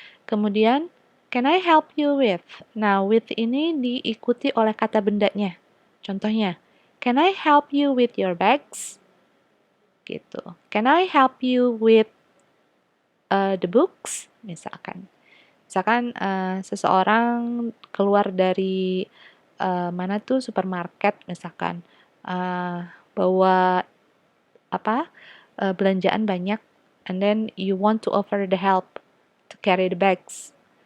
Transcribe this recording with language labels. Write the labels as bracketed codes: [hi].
[id] Kemudian [en] can I help you with? [id] Nah, with ini diikuti oleh kata bendanya. Contohnya, [en] can I help you with your bags? [id] Gitu. [en] Can I help you with the books? [id] Misalkan. Misalkan seseorang keluar dari mana tuh supermarket misalkan bawa belanjaan banyak [en] and then you want to offer the help to carry the bags.